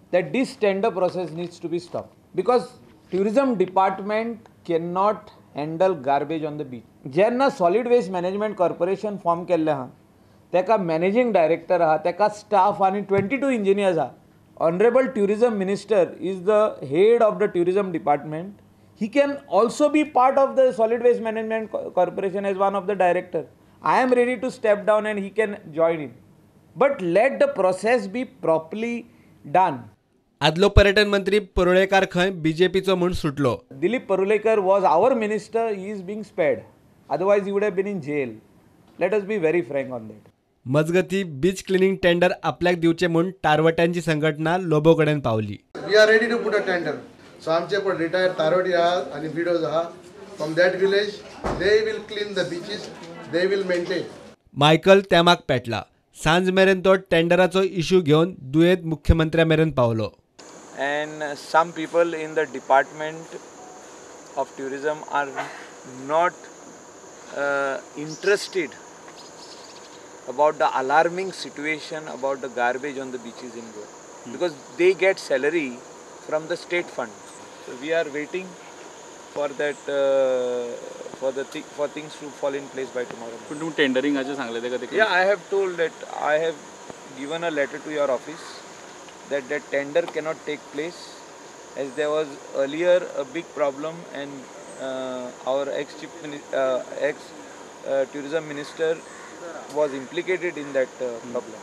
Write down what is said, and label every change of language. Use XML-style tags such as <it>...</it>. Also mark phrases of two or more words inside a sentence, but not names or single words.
<en>that this tender process needs to be stopped because tourism department cannot handle garbage on the beach.</en> <kok>जेन्ना</kok> <en>solid waste management corporation</en> <kok>form केल्ले आहा तेका</kok> <en>managing director</en> <kok>आहा तेका staff आणि 22 engineers आहा.</kok> <en>Honorable tourism minister is the head of the tourism department. He can also be part of the solid waste management corporation as one of the director. I am ready to step down and he can join in. But let the process be properly done.</en> <kok>आदलो पर्यटन मंत्री परुळेकर खंय बीजेपीचो म्हूण सुटलो.</kok> <en>Dilip Parulekar was our minister. He is being spared. Otherwise, he would have been in jail. Let us be very frank on that.</en> <kok>मजगती</kok> <en>beach cleaning tender</en> <kok>आपल्याक दिवचे म्हूण तारवट्यांची संघटना लोबो कडेन पावली.</kok> <en>We are ready to put a tender.</en> <kok>So आमचे पण retired तारवटी आहात आणि widows आहात.</kok> <en>From that village, they will clean the beaches. They will maintain.</en> <kok>मायकल तेमाक पेटला. सांज मेरेन तो टेंडराचो इश्यू घेवन दुयेंत मुख्यमंत्र्या मेरेन पावलो.</kok> <en>And some people in the department of tourism are not interested about the alarming situation about the garbage on the beaches in Goa because they get salary from the state fund. So we are waiting for that for things to fall in place by tomorrow.</en> <kok>पण तुम्ही टेंडरिंगाचे सांगले ते कधी?</kok> <en>Yeah, I have told that I have given a letter to your office that tender cannot take place as there was earlier a big problem and our ex tourism minister was implicated in that problem.</en>